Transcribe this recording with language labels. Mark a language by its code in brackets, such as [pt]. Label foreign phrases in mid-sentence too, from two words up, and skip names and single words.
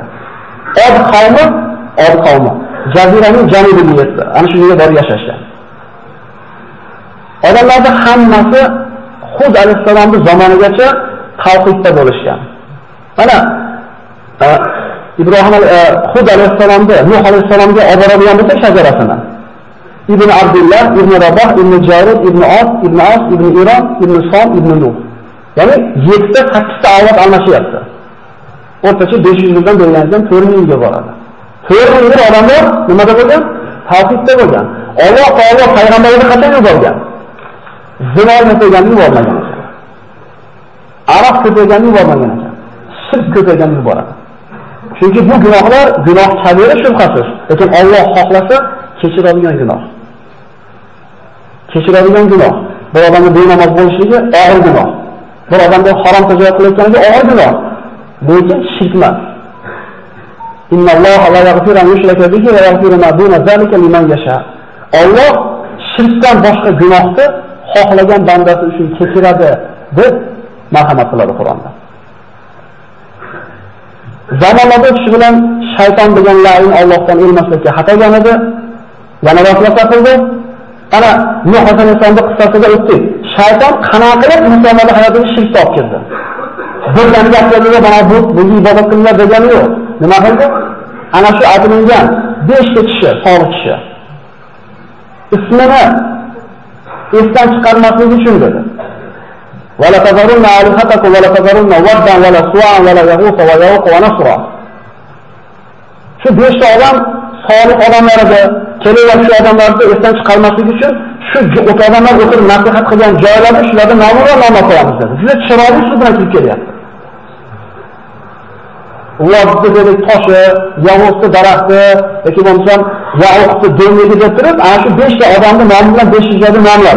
[uz] Od qavmi jaziraning janubiga yetdi. Ana shu yerga borib yashashgan. Odamlarning hammasi Hud alayhisalomning zamonigacha tavhidda bo'lishgan. Mana Ibrohim Hud alayhisalomda Nuh alayhisalomga olib boradigan bo'lsa shajarasini. Ibn Abdullah, Ibn Rabah, Ibn Jarid, Ibn As, Ibn Iron, Ibn Som, Ibn Nuh. Ya'ni 7-8 ta avlod almashyapti. O'rtacha 500 yildan bo'lgandan 4000 yilga boradi. 4000 yil odamlar nimada bo'lgan? Tavhidda bo'lgan. Alloh taolo payg'ambarni qachon yuborgan? Zino qilganini yubormagan ekan. Aroq ko'payganini yubormagan ekan. Shirk ko'payganini yuboradi. Chunki bu gunohlar gunoh kabira shubhasiz, lekin Alloh xohlasa kechiradigan gunoh. Kechiradigan gunoh. Bir odamning benamoz bo'lishligi og'ir gunoh. Bir odamga harom tijorat qilayotganligi og'ir gunoh. Lekin shirk emas. [ar] إن الله لا يغفر أن يشرك به و يغفر ما دون ذلك لمن يشاء. [uz] Alloh shirkdan boshqa gunohni xohlagan bandasi uchun kechiradi deb marhamat qiladi Qur'onda. Zamonlarda shu bilan shayton degan la'in Allohdan elmaslikka xatogan edi. Yana vasvasa qildi. Ana Nuh alayhisolamning qissasida o'tdik. Shayton qanaqa qilib insonlarning hayotiga shirk olib kirdi. Bir dam gaplarida mana bu ibodat qilinglar degani yo'q. Nima qildi? Ana shu aytilgan 5 ta kishi, solih kishi. Ismini esdan chiqarmaslik uchun dedi. [ar] ولا تذرن آلهتكم ولا تذرن ودا ولا سواعا ولا يغوث و يعوق و نسرا. [uz] Shu 5 ta odam solih odamlar edi. Kelayotgan shu odamlarni esdan chiqarmaslik uchun shu odamlar o'tirib nasihat qilgan joylarda shularni nomini nom qo'yamiz dedi. Juda chiroyli shu bilan kirib kelyapti. Ularni dedi toshi, yovuzli daraxti yoki bo'lmasam yovuzli do'ngligi deb turib, ana shu 5 ta odamni nomi bilan 500 joyda nomladi.